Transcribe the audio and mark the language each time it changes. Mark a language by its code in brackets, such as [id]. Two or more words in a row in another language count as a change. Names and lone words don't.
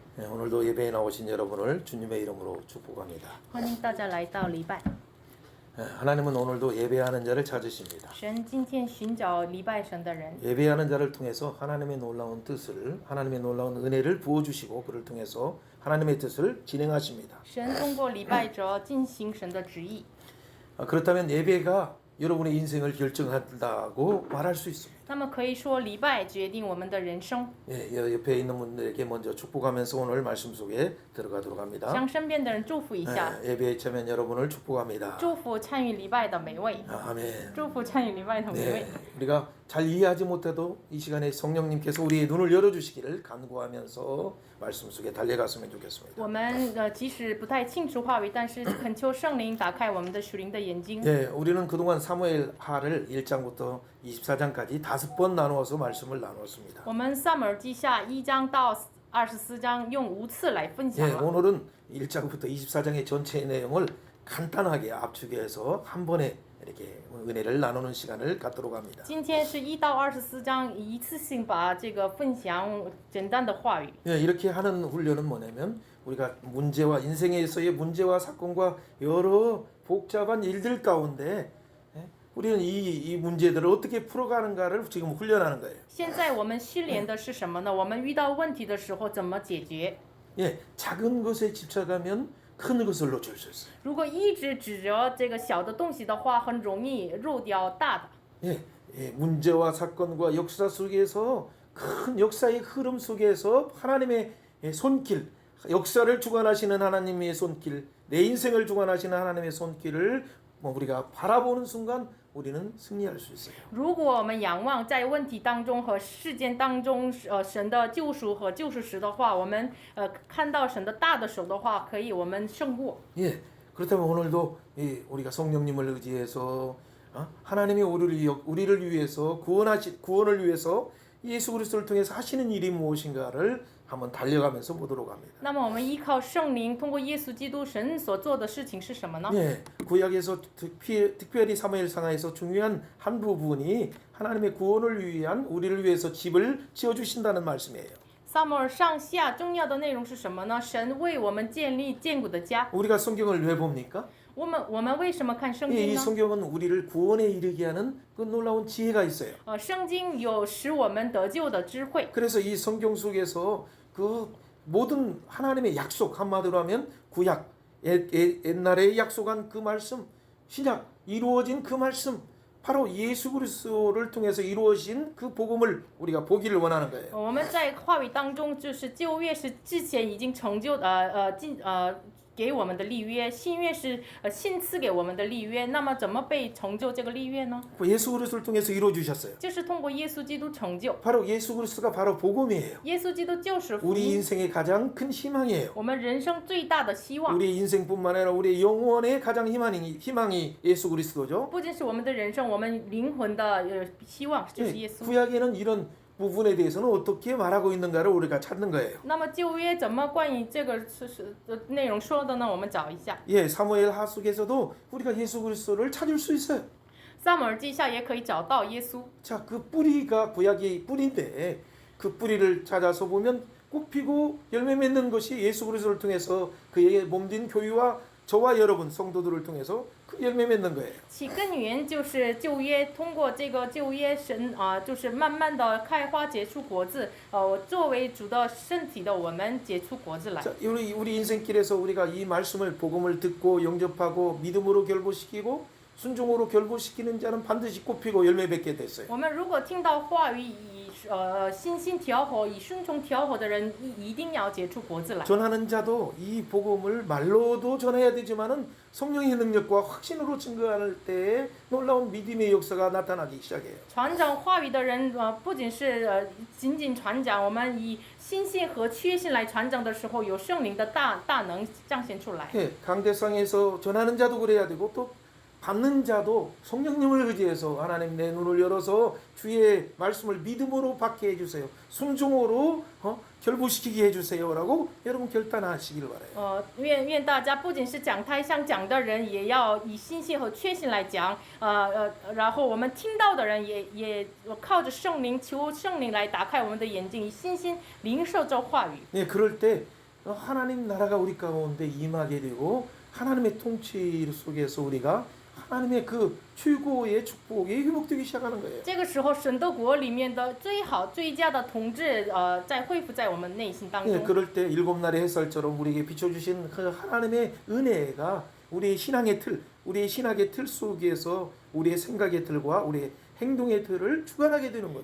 [ko] 오늘도 예배에 나오신 여러분을 주님의 이름으로 축복합니다. [zh] 欢迎大家来到礼拜。 [ko] 하나님은 오늘도 예배하는 자를 찾으십니다. [zh] 神今天寻找礼拜神的人， [ko] 예배하는 자를 통해서 하나님의 놀라운 뜻을, 하나님의 놀라운 은혜를 부어주시고 그를 통해서 하나님의 뜻을 진행하십니다. [zh] 神通过礼拜者进行神的旨意。 [ko] 그렇다면 예배가 여러분의 인생을 결정한다고 말할 수 있습니다. [zh] 那么可以说，礼拜决定我们的人生。 [ko] 옆에 있는 분들에게 먼저 축복하면서 오늘 말씀 속에 들어가도록 합니다. [zh] 向身边的人祝福一下， [ko] 예배에 참여한 여러분을 축복합니다. [zh] 祝福参与礼拜的每位， [ko] 아멘. [zh] 祝福参与礼拜的每位。 [ko] 우리가 잘 이해하지 못해도 이 시간에 성령님께서 우리의 눈을 열어주시기를 간구하면서 말씀 속에 달려갔으면 좋겠습니다. [zh] 我们即使不太清楚话语，但是恳求圣灵打开我们的属灵的眼睛。 [ko] 우리는 그동안 사무엘하를 1장부터 24장까지 5번 나누어서 말씀을 나누었습니다. [zh] 我们撒母耳记下1章到24章用5次来分享了。 [ko] 오늘은 1장부터 24장의 전체 내용을 간단하게 압축해서 한 번에 이렇게 은혜를 나누는 시간을 갖도록 합니다. [zh] 今天是1到24章，一次性把这个分享简单的话语。 [ko] 이렇게 하는 훈련은 뭐냐면 우리가 문제와 인생에서의 문제와 사건과 여러 복잡한 일들 가운데 우리는 이 문제들을 어떻게 풀어가는가를 지금 훈련하는 거예요. [zh] 现在我们训练的是什么呢？我们遇到问题的时候怎么解决？ [ko] 작은 것에 집착하면 큰 것을 놓칠 수 있어요. [zh] 如果一直指着这个小的东西的话，很容易漏掉大的。 [ko] 문제와 사건과 역사 속에서 큰 역사의 흐름 속에서 하나님의 손길, 역사를 주관하시는 하나님의 손길, 내 인생을 주관하시는 하나님의 손길을 우리가 바라보는 순간 우리는 승리할 수 있어요. [zh] 如果我们仰望在问题当中和事件当中，神的救赎和救赎时的话，我们看到神的大的手的话，可以我们胜过。 [ko] 그렇다면 오늘도 우리가 성령님을 의지해서 하나님이 우리를 위해서 구원을 위해서 예수 그리스도를 통해서 하시는 일이 무엇인가를 한번 달려가면서 보도록 합니다. [zh] 那么我们依靠圣灵，通过耶稣基督神所做的事情是什么呢？ [ko] 구약에서 특별히 사무엘상하에서 중요한 한 부분이 하나님의 구원을 위한 우리를 위해서 집을 지어 주신다는 말씀이에요. [zh] 撒母耳上下重要的内容是什么呢？神为我们建立坚固的家。 [ko] 우리가 성경을 왜 봅니까? [zh] 我们为什么看圣 [ko] 이 [zh] 经呢？ [ko] 성경은 우리를 구원에 이르게 하는 그 놀라운 지혜가 있어요. [zh] 圣经有使我们得救的智慧。 [ko] 그래서 이 성경 속에서 그 모든 하나님의 약속, 한마디로 하면 구약, 옛날에 약속한 그 말씀, 신약 이루어진 그 말씀, 바로 예수 그리스도를 통해서 이루어진 그 복음을 우리가 보기를 원하는 거예요. [zh] 我们在话语当中，就是旧约是之前已经成就给我们的立约，新约是新赐给我们的立约。那么怎么被成就这个立约呢？ [ko] 예수 그리스도를 통해서 이루어 주셨어요. [zh] 就是通过耶稣基督成就。 [ko] 바로 예수 그리스도가 바로 복음이에요. [zh] 耶稣基督就是福 [ko] 우리 [zh] 音， [ko] 인생의 가장 큰 희망이에요. [zh] 我们人生最大的希望。 [ko] 우리 인생뿐만 아니라 우리 영혼의 가장 희망이 예수 그리스도죠. [zh] 不仅是我们的人生，我们灵魂的希望就是耶稣。 [ko] 구약에는 이런 부분에 대해서는 어떻게 말하고 있는가를 우리가 찾는 거예요. [zh] 那么旧约怎么关于这个内容说的呢？我们找一下。 [ko] 사무엘 하 속에서도 우리가 예수 그리스도를 찾을 수 있어요. [zh] 撒母耳记下也可以找到耶稣。 [ko] 자, 그 뿌리가 구약의 뿌리인데 그 뿌리를 찾아서 보면 꽃 피고 열매 맺는 것이 예수 그리스도를 통해서 그의 몸된 교회와 저와 여러분 성도들을 통해서 그 열매 맺는 거예요. [zh] 起根源就是旧约，通过这个旧约神就是慢慢的开花结出果子，作为主的身体的我们结出果子来。 [ko] 자, 우리 인생길에서 우리가 이 말씀을 복음을 듣고 영접하고 믿음으로 결부시키고 순종으로 결부시키는 자는 반드시 꽃피고 열매 맺게 됐어요. [zh] 我们如果听到话语，以信心调和，以顺从调和的人，一定要结出果子来。 [ko] 전하는 자도 이 복음을 말로도 전해야 되지만은 성령의 능력과 확신으로 증거할 때에 놀라운 믿음의 역사가 나타나기 시작해요. [zh] 传讲话语的人，不仅是仅仅传讲，我们以信心和确信来传讲的时候，有圣灵的大能彰显出来。 [ko] 강대상에서 전하는 자도 그래야 되고 또 받는 자도 성령님을 의지해서 하나님 내 눈을 열어서 주의 말씀을 믿음으로 받게 해주세요. 순종으로 결부시키게 해주세요라고 여러분 결단하시기를 바라요. [zh] 愿大家不仅是讲台上讲的人，也要以信心和确信来讲。然后我们听到的人也靠着圣灵，求圣灵来打开我们的眼睛，以信心领受这话语。 [ko] 그럴 때 하나님 나라가 우리 가운데 임하게 되고 하나님의 통치 속에서 우리가 하나님의 그 최고의 축복이 회복되기 시작하는 거예요. [zh] 这个时候，神的国里面的最好、最佳的统治，在恢复在我们内心当 [ko] 예, [zh] 中。 [ko] 그럴 때 일곱 날의 햇살처럼 우리에게 비춰주신 그 하나님의 은혜가 우리의 신앙의 틀, 우리의 신학의 틀 속에서 우리의 생각의 틀과 우리의 행동의 틀을 주관하게 되는 거죠.